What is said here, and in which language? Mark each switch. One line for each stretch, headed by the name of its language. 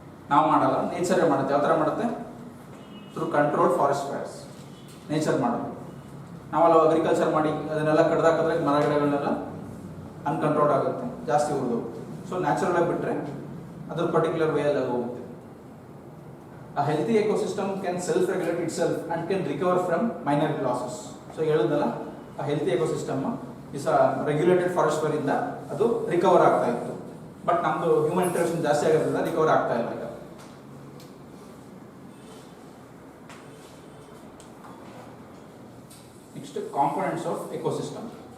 Kannada: ನಾವು ಮಾಡಲ್ಲ, ನೇಚರೇ ಮಾಡುತ್ತೆ. ಯಾವ ಥರ ಮಾಡುತ್ತೆ?
English: Through control forest fires.
Kannada: Nature ಮಾಡೋದು. ನಾವಲ್ಲ ಅಗ್ರಿಕಲ್ಚರ್ ಮಾಡಿ ಅದನ್ನೆಲ್ಲ ಕಡ್ದಾಕಿದ್ರೆ ಮರಗಿಡಗಳನ್ನೆಲ್ಲ ಅನ್ಕಂಟ್ರೋಲ್ಡ್ ಆಗುತ್ತೆ, ಜಾಸ್ತಿ ಉರಿದು. ಸೊ ನ್ಯಾಚುರಲ್ ಆಗಿ ಬಿಟ್ಟರೆ ಅದ್ರ ಪರ್ಟಿಕ್ಯುಲರ್ ವೇಯಲ್ಲಿ ಅದು ಹೋಗುತ್ತೆ.
English: A healthy ecosystem can self-regulate itself and can recover from minor losses.
Kannada: So ಹೇಳಿದ್ನಲ್ಲ,
English: a healthy ecosystem is a regulated forest fire
Kannada: ಇಂದ ಅದು ರಿಕವರ್ ಆಗ್ತಾ ಇತ್ತು. ಬಟ್ ನಮ್ಮದು ಹ್ಯೂಮನ್ ಇಂಟರಾಕ್ಷನ್ ಜಾಸ್ತಿ ಆಗಿರೋದ್ರಿಂದ ರಿಕವರ್ ಆಗ್ತಾ ಇಲ್ಲ ಈಗ.
English: Next components of ecosystem.